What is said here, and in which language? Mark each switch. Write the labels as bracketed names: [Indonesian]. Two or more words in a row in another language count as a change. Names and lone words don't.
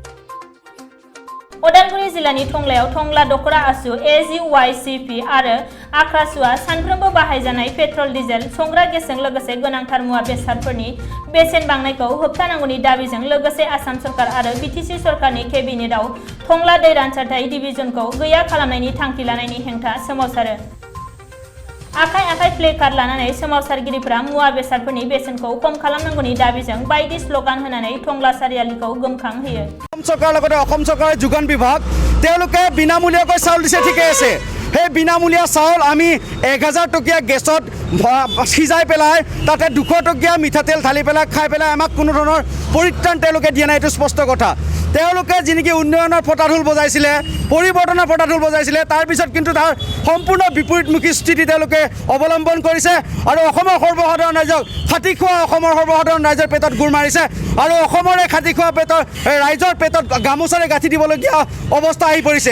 [Bodo] उदालगुरि जिल्लानि टंलायाव टंला दखरा आसु AGYCP आरो आख्रासुआ सानफ्रोमबो बाहायजानाय पेट्रल डिजेल संग्रा गेसजों लोगोसे गोनांथार मुवा बेसादफोरनि बेसेन बांनायखौ होबथानांगौनि दाबिजों लोगोसे आसाम सरकार आरो BTC सरकारनि केबिनेटआव टंला दै रानसारथाय डिभिजनखौ गैया खालामनायनि थांखि लानायनि हेंथा सोमावसारो। आखाइ आखाइ प्लेकार्ड लानानै सोमावसारगिरिफोरा मुवा बेसादफोरनि बेसेनखौ खम खालामनांगौनि दाबिजों बायदि स्लगान होनानै टंला सारियालिखौ गोमखांहोयो। [Assamese] চৰকাৰ লগতে অসম सरकार যোগান বিভাগ তেওঁলোকে বিনামূলীয়াকৈ চাউল দিছে ঠিকই আছে। সেই বিনামূলীয়া চাউল আমি 1000 টকীয়া গেছত সিজাই পেলাই তাতে 200 টকীয়া মিঠাতেল ঢালি পেলাই খাই পেলাই আমাক কোনো ধৰণৰ পৰিত্ৰাণ তেওঁলোকে দিয়া নাই, এইটো স্পষ্ট কথা। তেওঁলোকে যিনেকি উন্নয়নৰ ফটাঢোল বজাইছিলে, পৰিৱৰ্তনৰ ফটাঢোল বজাইছিলে, তাৰ পিছত কিন্তু তাৰ সম্পূৰ্ণ বিপৰীতমুখী স্থিতি তেওঁলোকে অৱলম্বন কৰিছে আৰু অসমৰ সৰ্বসাধাৰণ ৰাইজক খাটি খোৱা অসমৰ সৰ্বসাধাৰণ ৰাইজৰ পেটত গুৰ মাৰিছে আৰু অসমৰ এই খাটি খোৱা ৰাইজৰ পেটত গামোচাৰে গাঁঠি দিবলগীয়া অৱস্থা আহি পৰিছে।